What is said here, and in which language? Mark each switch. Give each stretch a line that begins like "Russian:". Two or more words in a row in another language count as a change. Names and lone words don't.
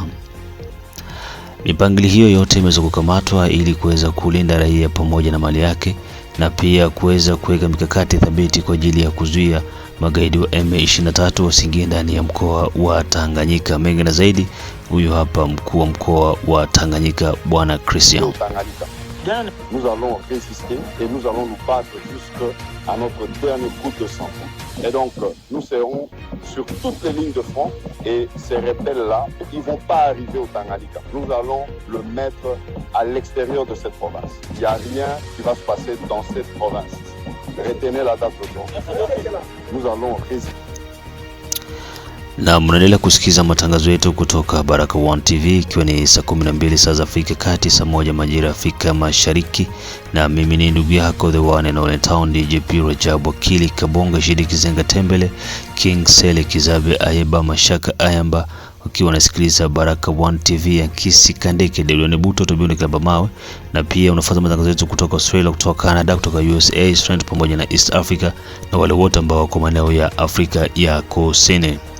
Swahili: Mipangilio hiyo yote imeweza kukamatwa ili kuweza kulinda raia pamoja na mali yake na pia kuweza kuweka mikakati thabiti kwa ajili ya kuzuia magaidi wa M23 wasiingie ndani ya mkoa wa Tanganyika. Mengi na zaidi, huyu hapa mkuu wa mkoa wa Tanganyika Bwana Christian.
French: Nous allons résister et nous allons nous battre jusqu'à notre dernier goutte de sang. Et donc, nous serons sur toutes les lignes de front et ces rebelles-là, ils ne vont pas arriver au Tanganyika. Nous allons le mettre à l'extérieur de cette province. Il n'y a rien qui va se passer dans cette province. Retenez la date aujourd'hui. Nous allons résister.
Swahili: Na mnaendelea kusikiza matangazo yetu kutoka Baraka One TV, ikiwa ni saa 12 saa za Afrika Kati, saa 1 majira ya Afrika Mashariki, na mimi ni ndugu yako
English: the one and only
Swahili: town DJP Rajabu Akili Kabonga, Shidi Kizenga Tembele, King Sele Kizabe Ayeba Mashaka Ayamba, ukiwa unasikiliza Baraka One TV ya Kisi Kandeke Delone Buto Tobione Klaba Mawe, na pia unafuata matangazo yetu kutoka Australia, kutoka Canada, kutoka USA, Australia pamoja na East Africa na wale wote ambao wako maeneo ya Afrika ya Kusini.